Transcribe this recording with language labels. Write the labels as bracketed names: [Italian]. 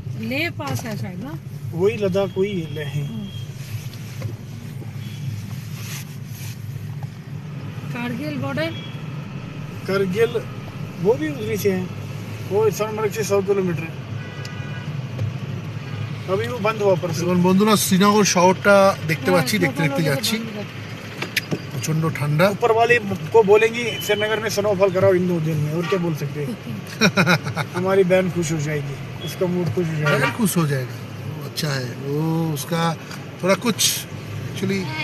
[Hindi] ले पास है शायद ना? वही लद्दाख, वही ले हैं। कारगिल बॉर्डर। करगिल वो भी उधरी से है, वो सोनमर्ग से 100 किलोमीटर है। अभी वो बंद हुआ परसों। [Bangla] এখন বন্ধুরা শ্রীনগর শহরটা দেখতে পাচ্ছি, দেখতে দেখতে যাচ্ছি। প্রচন্ড ঠান্ডা। [Hindi] ऊपर वाले को बोलेंगे श्रीनगर में स्नोफॉल कराओ इन 2 दिन में, और क्या बोल सकते हैं। हमारी बहन खुश हो जाएगी, उसका मूड खुश हो जाएगा। अगर खुश हो जाएगा वो अच्छा है। वो उसका थोड़ा कुछ एक्चुअली